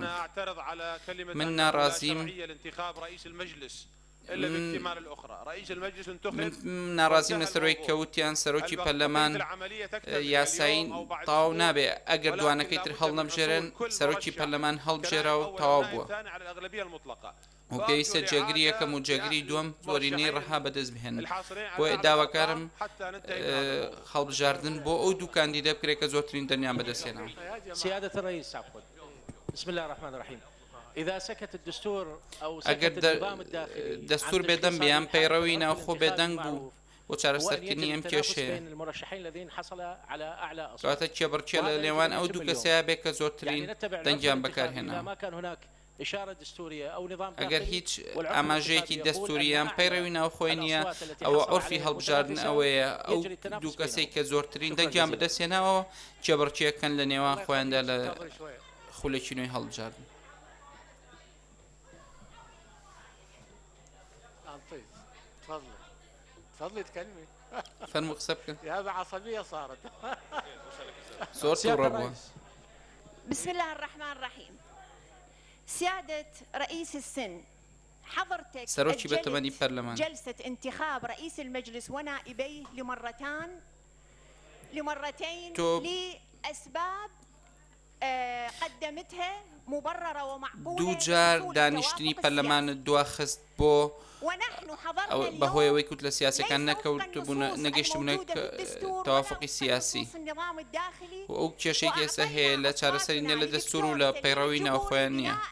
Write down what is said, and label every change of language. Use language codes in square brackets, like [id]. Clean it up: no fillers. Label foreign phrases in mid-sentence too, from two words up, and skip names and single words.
[ckb] من ناڕازیم من ناڕازیم لەسەرۆی کەوتیان سەرۆکی پەرلەمان یاساین تەواو نابێ ئەگەر دوانەکەی تر هەڵ نەبژێرن سەرۆکی پەرلەمان هەڵبژێرا و تەواو بووە و پێویستە جێگری یەکەم و جێگری دووەم زۆرینەی ڕەها بەدەست بهێنن. بۆیە داواکارم هەڵبژاردن بۆ ئەو دوو کاندیدە بکرێت کە زۆرترین دەنیان بەدەستێنەوە. [ar] سيادة الرئيس عفوا. بسم الله الرحمن الرحيم. إذا سكت الدستور أو سكت [ckb] ئەگەر [ar] النظام الداخلي [ckb] دەستور بێدەنگ بیان پەیڕەوی ناوخۆ بێدەنگ بوو بۆ چارەسەرکردنی ئەم کێشەیە کەواتە کێبڕکێ لە لێوان ئەو دوو کەسەیە بێت کە زۆرترین دەنگیان بەکارهێنا. ئەگەر هیچ ئاماژەیەکی دەستوریان پەیڕەوی ناوخۆی نییە ئەوە عورفی هەڵبژاردن ئەوەیە ئەو دوو کەسەی کە زۆرترین دەنگیان بەدەستێناوە کێبڕکێکەن لە نێوان خۆیاندا لە خولێکی نوێی هەڵبژاردن. [ar] تفضلي تكلمي. [ckb] فەرموو قسە بکەن. [ar] هذا عصبية صارت. [ckb] زۆر تووڕە بووە. [ar] بسم الله الرحمن الرحيم. سيادة رئيس السن حضرتك [ckb] سەرۆکی بەتەمەنی پەرلەمان [ar] جلسة انتخاب رئيس المجلس ونائبيه لمرتين لأسباب قدمتها مبررة ومعقولة. [ckb] دوو جار دانیشتنی پەرلەمانت دواخست بۆ بەهۆی ئەوەی کوتلە سیاسەکان نەگەیشتبوونە تەوافقی سیاسی و ئەو کێشەی ئێستا هەیە لە چارەسەری نە لە دەستور و لە پەیڕەوی ناوخۆیان نییە